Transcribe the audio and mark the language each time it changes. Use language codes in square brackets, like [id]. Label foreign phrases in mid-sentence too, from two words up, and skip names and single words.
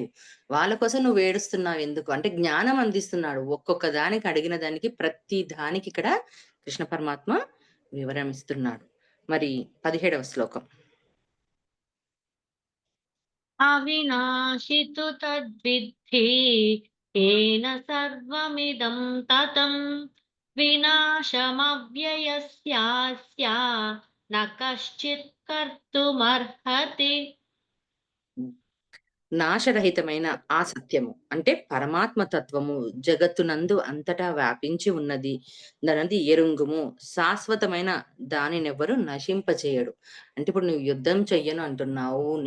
[te] వాళ్ళ కోసం నువ్వు ఏడుస్తున్నావు ఎందుకు? అంటే జ్ఞానం అందిస్తున్నాడు. ఒక్కొక్క దానికి అడిగిన దానికి ప్రతి దానికి ఇక్కడ కృష్ణ పరమాత్మ వివరణ ఇస్తున్నాడు. మరి 17వ శ్లోకం. [sa] అవినాశి తు తద్విద్ధి येन सर्वमिदं ततं विनाशमव्ययस्यास्य न कश्चित् कर्तुमर्हति. [te] నాశరహితమైన ఆ సత్యము అంటే పరమాత్మ తత్వము జగత్తునందు అంతటా వ్యాపించి ఉన్నది. దానది ఎరుంగుము. శాశ్వతమైన దానినెవ్వరు నశింపచేయడు. అంటే ఇప్పుడు నువ్వు యుద్ధం చెయ్యను అంటున్నావు.